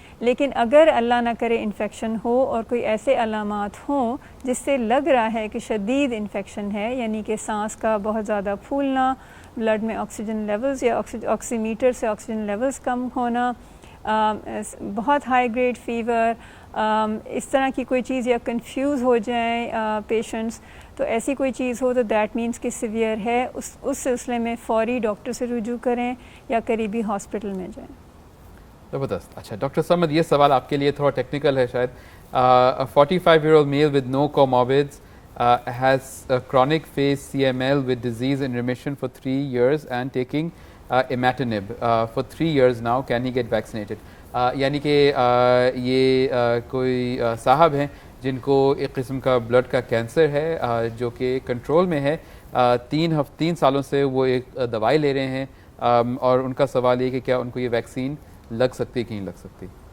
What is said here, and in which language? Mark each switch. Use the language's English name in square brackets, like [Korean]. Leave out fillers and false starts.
[Urdu] لیکن اگر اللہ نہ کرے انفیکشن ہو اور کوئی ایسے علامات ہوں جس سے لگ رہا ہے کہ شدید انفیکشن ہے, یعنی کہ سانس کا بہت زیادہ پھولنا, بلڈ میں آکسیجن لیولز یا آکسی میٹر سے آکسیجن لیولز کم ہونا, بہت ہائی گریڈ فیور, اس طرح کی کوئی چیز, یا کنفیوز ہو جائیں پیشنٹس, تو ایسی کوئی چیز ہو تو [English] that means [Urdu] کہ سیویئر ہے. اس سلسلے میں فوری ڈاکٹر سے رجوع کریں یا قریبی ہاسپٹل میں جائیں. زبردست. اچھا ڈاکٹر سمد, یہ سوال آپ کے لیے تھوڑا ٹیکنیکل ہے شاید. [English] 45-year-old male with no comorbids has chronic phase CML with disease in remission for 3 years and taking imatinib for 3 years now. Can he get vaccinated? [Urdu] یعنی کہ یہ کوئی صاحب ہیں جن کو ایک قسم کا بلڈ کا کینسر ہے جو کہ کنٹرول میں ہے, 3 سالوں سے وہ ایک دوائی لے رہے ہیں, اور ان کا سوال یہ کہ کیا ان کو یہ ویکسین لگ سکتی کہ نہیں لگ سکتی؟